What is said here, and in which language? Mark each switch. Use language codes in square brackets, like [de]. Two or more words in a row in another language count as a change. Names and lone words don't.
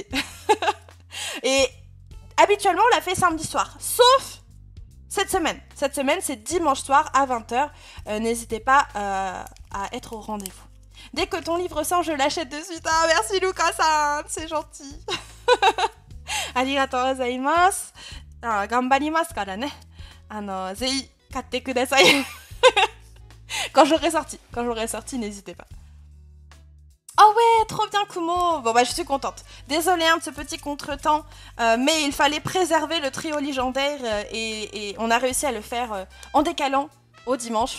[fr] Et habituellement on l'a fait samedi soir, sauf cette semaine. Cette semaine, c'est dimanche soir à 20h. N'hésitez pas à être au rendez-vous. Dès que ton livre sort, je l'achète de suite. Ah, merci Lucas-san, c'est gentil. [ja] ありがとうございます。頑張りますからね. ぜい買ってください. [fr] Quand j'aurai sorti, n'hésitez pas. Oh ouais, trop bien Kumo. Bon je suis contente. Désolée de ce petit contretemps, mais il fallait préserver le trio légendaire et on a réussi à le faire en décalant au dimanche.